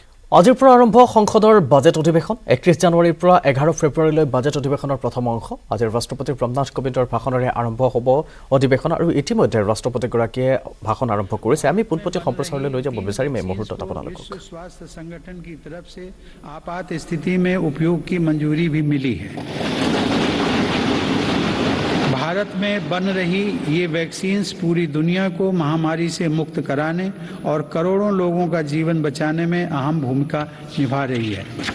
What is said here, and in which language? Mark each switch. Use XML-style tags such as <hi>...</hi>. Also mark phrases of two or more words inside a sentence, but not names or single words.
<as>আজিৰ পৰা আৰম্ভ সংসদৰ বাজেট অধিৱেশন 31 জানুৱাৰীৰ পৰা 11 ফেব্ৰুৱাৰীলৈ বাজেট অধিৱেশনৰ প্ৰথম অংশ আজি ৰাষ্ট্ৰপতি ৰামনাথ কোবিন্দৰ ভাষণৰে আৰম্ভ হ'ব অধিৱেশন আৰু ইতিমধ্যে ৰাষ্ট্ৰপতিগৰাকীয়ে ভাষণ আৰম্ভ কৰিছে আমি পুনপতি সম্প্ৰচাৰলৈ লৈ যাব বিচাৰিম এই মুহূৰ্তত আপোনালোকক</as> <hi>स्वास्थ्य संगठन की तरफ से आपात स्थिति में उपयोग की मंजूरी भी मिली है। भारत में बन रही ये वैक्सीन्स पूरी दुनिया को महामारी से मुक्त कराने और करोड़ों लोगों का जीवन बचाने में अहम भूमिका निभा रही है।</hi>